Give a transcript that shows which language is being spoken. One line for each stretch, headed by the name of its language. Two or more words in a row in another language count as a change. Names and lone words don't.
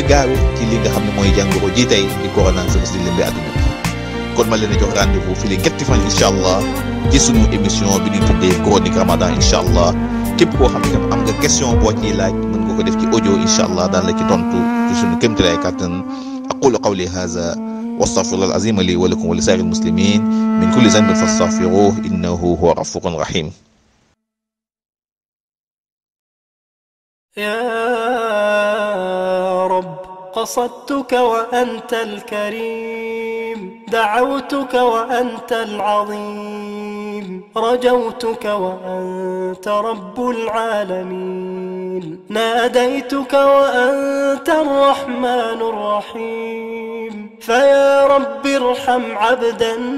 Wolof: gaawe ci li nga xam ne mooy jàngoro ji tey di coronavirus di lëmbee àdduna bi kon ma leen a jox rendez-vous fii léegi ñetti fan
Arabic: إن شاء الله
Wolof: ci sunu émission bi ñuy tuddee Chronique Ramadan
Arabic: إن شاء الله
Wolof: képp koo xam ne tam am nga question boo ciy laaj mën nga ko def ci audio
Arabic: إن شاء الله
Wolof: daan la ci tontu ci sunu kéemtalaay kàttan
Arabic: أقول قولي هذا وأستغفر الله العظيم لي ولكم ولسائر المسلمين من كل ذنب فاستغفروه إنه هو غفور رحيم. يا رب قصدتك وأنت الكريم دعوتك وأنت العظيم رجوتك وأنت رب العالمين ناديتك وأنت الرحمن الرحيم فيا رب ارحم عبدا